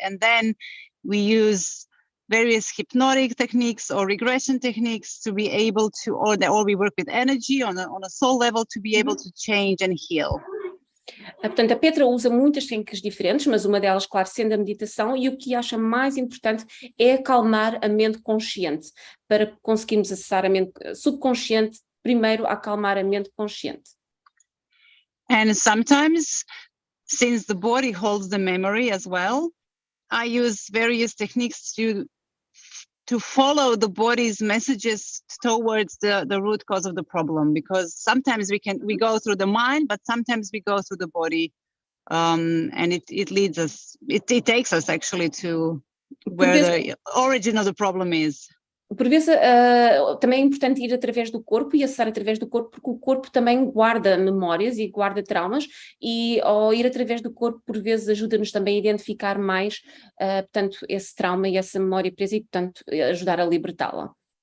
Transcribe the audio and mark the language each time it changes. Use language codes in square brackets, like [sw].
[en] And then we use various hypnotic techniques or regression techniques to be able to, or we work with energy on a soul level to be able to change and heal. [pt] Portanto, a Petra usa muitas técnicas diferentes, mas uma delas, claro, sendo a meditação, e o que acha mais importante é acalmar a mente consciente, para conseguirmos acessar a mente subconsciente, primeiro acalmar a mente consciente. [en] And sometimes, since the body holds the memory as well, I use various techniques to follow the body's messages towards the root cause of the problem, because sometimes we go through the mind, but sometimes we go through the body, and it leads us, it takes us actually to where the origin of the problem is. [pt] Por vezes também é importante ir através do corpo e acessar através do corpo, porque o corpo também guarda memórias e guarda traumas, e ao ir através do corpo, por vezes ajuda-nos também a identificar mais, portanto, esse trauma e essa memória presa e, portanto, ajudar a libertá-la.